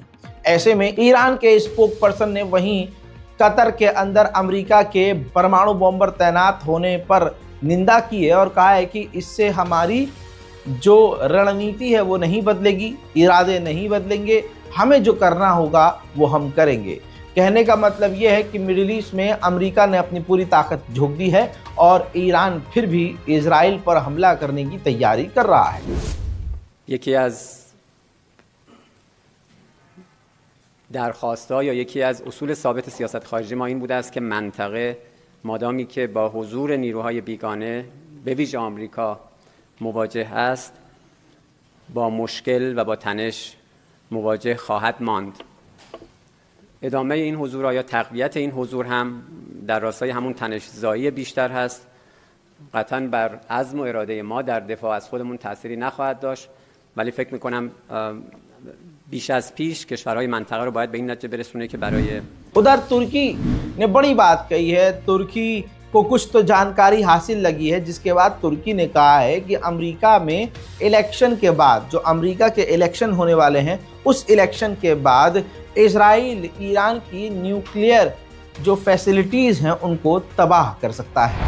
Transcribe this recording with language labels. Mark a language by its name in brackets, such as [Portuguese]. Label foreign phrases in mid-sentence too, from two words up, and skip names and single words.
[Hindi] ऐसे में ईरान के [English] spoke person [Hindi] ने वहीं कतर के अंदर अमेरिका के परमाणु बॉम्बर तैनात होने पर निंदा की है और कहा है कि इससे हमारी जो रणनीति है वो नहीं बदलेगी, इरादे नहीं बदलेंगे, हमें जो करना होगा वो हम करेंगे। कहने का मतलब ये है कि मिडिल ईस्ट में अमेरिका ने अपनी पूरी ताकत झोंक दी है और ईरान फिर भी इजराइल पर हमला करने की तैयारी कर रहा है। [Persian] یکی از درخواست‌ها یا یکی از اصول ثابت سیاست خارجی ما این بوده است که منطقه مادامی که با حضور نیروهای بیگانه به ویژه آمریکا مواجه است با مشکل و با تنش مواجه خواهد ماند. ادامه این حضور یا تقویت این حضور هم در راستای همون تنش‌زایی بیشتر هست. قطعاً بر عزم و اراده ما در دفاع از خودمون تأثیری نخواهد داشت، ولی فکر می‌کنم بیش از پیش کشورهای منطقه رو باید به این نتیجه برسونه که برای [Hindi] उधर तुर्की ने बड़ी बात कही है। तुर्की को कुछ तो जानकारी हासिल लगी है, जिसके बाद तुर्की ने कहा है कि अमेरिका में इलेक्शन के बाद, जो अमेरिका के इलेक्शन होने वाले हैं, उस इलेक्शन के बाद इजराइल ईरान की न्यूक्लियर जो फैसिलिटीज़ हैं उनको तबाह कर सकता है।